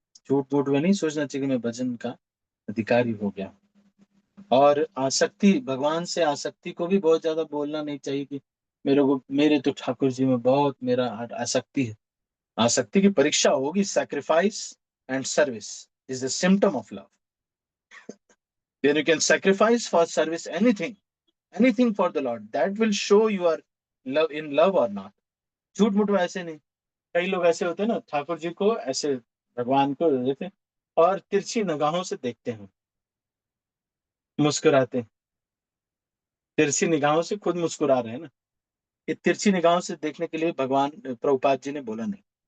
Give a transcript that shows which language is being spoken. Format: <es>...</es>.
<hi>झूठ-मूठ में नहीं सोचना चाहिए कि मैं भजन का अधिकारी हो गया। और आसक्ति, भगवान से आसक्ति को भी बहुत ज़्यादा बोलना नहीं चाहिए कि मेरे तो ठाकुर जी में बहुत मेरा आसक्ति है। आसक्ति की परीक्षा होगी,</hi> <en>Sacrifice and service is the symptom of love. Then you can sacrifice for service anything, anything for the Lord. That will show you are in love or not.</en> <hi>झूठ-मूठ में ऐसे नहीं। कई लोग ऐसे होते हैं ना, ठाकुर जी को ऐसे, भगवान को देखे और तिरछी निगाहों से देखते हैं, मुस्कुराते हैं। तिरछी निगाहों से खुद मुस्कुरा रहे हैं ना। ये तिरछी निगाहों से देखने के लिए भगवान प्रभुपाद जी ने बोला नहीं।</hi>